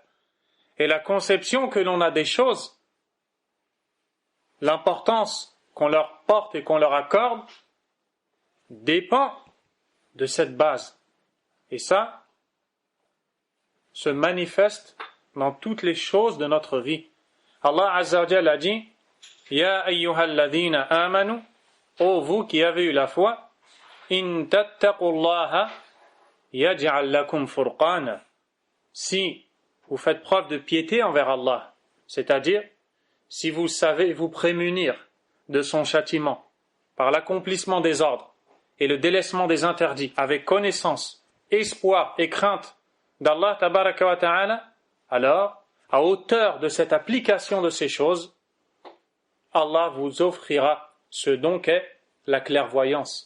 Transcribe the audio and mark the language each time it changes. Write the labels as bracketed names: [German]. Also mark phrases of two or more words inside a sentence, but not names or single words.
[French] Et la conception que l'on a des choses, l'importance qu'on leur porte et qu'on leur accorde, dépend de cette base. Et ça se manifeste dans toutes les choses de notre vie. [Arabic] الله عز وجل [French] a dit [Arabic] يا أيها الذين آمنوا, [French] ô vous qui avez eu la foi, [Arabic] إن تتقوا الله يجعل لكم فرقانا. [French] Si vous faites preuve de piété envers Allah, c'est-à-dire si vous savez vous prémunir de son châtiment par l'accomplissement des ordres et le délaissement des interdits avec connaissance, espoir et crainte d'Allah [Arabic] تبارك وتعالى, [French] alors, à hauteur de cette application de ces choses, Allah vous offrira ce don qu'est la clairvoyance.